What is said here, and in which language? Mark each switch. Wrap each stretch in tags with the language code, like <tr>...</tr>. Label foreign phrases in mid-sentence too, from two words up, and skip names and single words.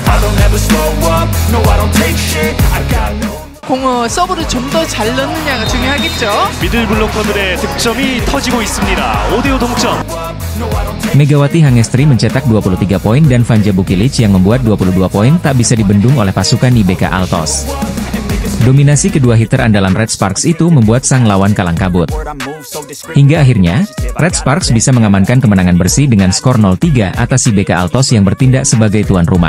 <en>don't ever slow up, no I don't take shit, I got no.</en> <ko>공을 서브를 좀 더 잘 넣느냐가 중요하겠죠. 미들 블로커들의 득점이 터지고 있습니다. 5대5 동점.</ko> <id>Megawati Hangestri mencetak 23 poin dan Vanja Bukilic yang membuat 22 poin tak bisa dibendung oleh pasukan IBK Altos. Dominasi kedua hitter andalan Red Sparks itu membuat sang lawan kalang kabut. Hingga akhirnya, Red Sparks bisa mengamankan kemenangan bersih dengan skor 0-3 atas IBK Altos yang bertindak sebagai tuan rumah.</id>